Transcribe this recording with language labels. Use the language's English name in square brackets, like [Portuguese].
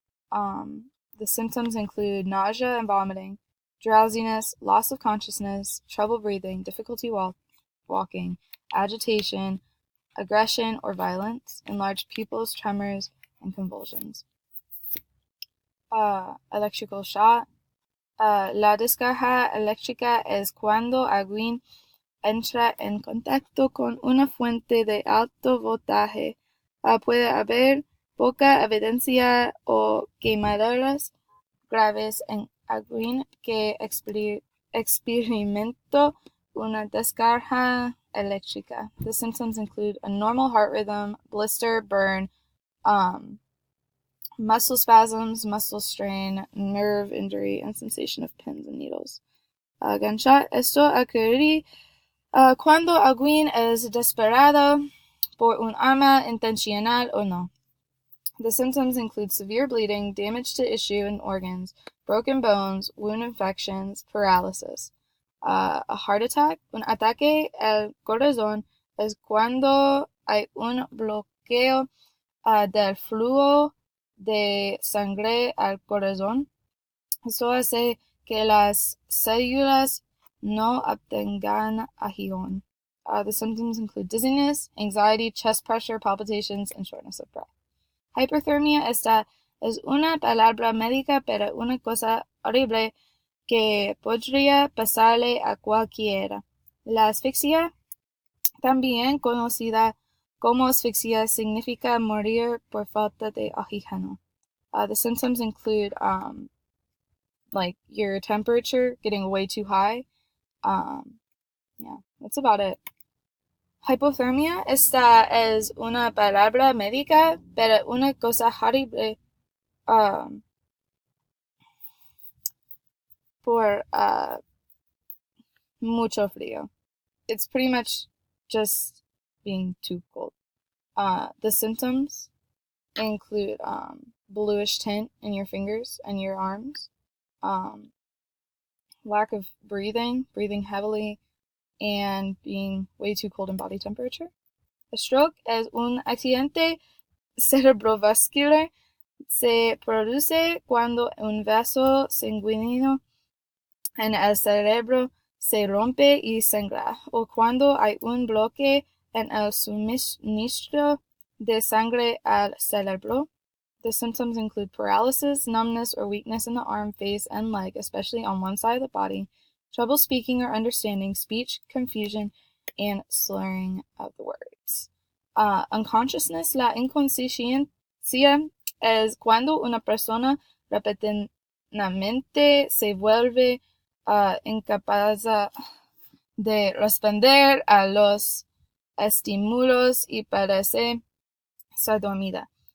[English] The symptoms include nausea and vomiting, drowsiness, loss of consciousness, trouble breathing, difficulty walking, agitation, aggression or violence, enlarged pupils, tremors, and convulsions. Electrical shock. [Spanish] La descarga eléctrica es cuando alguien entra en contacto con una fuente de alto voltaje. Puede haber poca evidencia o quemaduras graves en alguien que experimentó una descarga eléctrica. [English] The symptoms include a normal heart rhythm, blister, burn, muscle spasms, muscle strain, nerve injury, and sensation of pins and needles. Gunshot. [Spanish] Esto ocurre cuando alguien es disparado por un arma intencional o no. [English] The symptoms include severe bleeding, damage to tissue and organs, broken bones, wound infections, paralysis. A heart attack. [Spanish] Un ataque al corazón es cuando hay un bloqueo del flujo de sangre al corazón. Eso hace que las células no obtengan acción. [English] The symptoms include dizziness, anxiety, chest pressure, palpitations, and shortness of breath. Hyperthermia. [Spanish] Esta es una palabra médica para una cosa horrible que podría pasarle a cualquiera. La asfixia, también conocida como asfixia, significa morir por falta de oxígeno. [English] The symptoms include like your temperature getting way too high. Yeah, that's about it. Hypothermia. [Spanish] Esta es una palabra médica para una cosa horrible por mucho frío. [English] It's pretty much just being too cold. The symptoms include bluish tint in your fingers and your arms, lack of breathing heavily, and being way too cold in body temperature. A stroke [Spanish] es un accidente cerebrovascular. Se produce cuando un vaso sanguíneo en el cerebro se rompe y sangra, o cuando hay un bloque en el suministro de sangre al cerebro. [English] The symptoms include paralysis, numbness, or weakness in the arm, face, and leg, especially on one side of the body, trouble speaking or understanding, speech, confusion, and slurring of the words. Unconsciousness. [Spanish] La inconsciencia es cuando una persona repentinamente se vuelve incapaz de responder a los estímulos y parece estar dormida.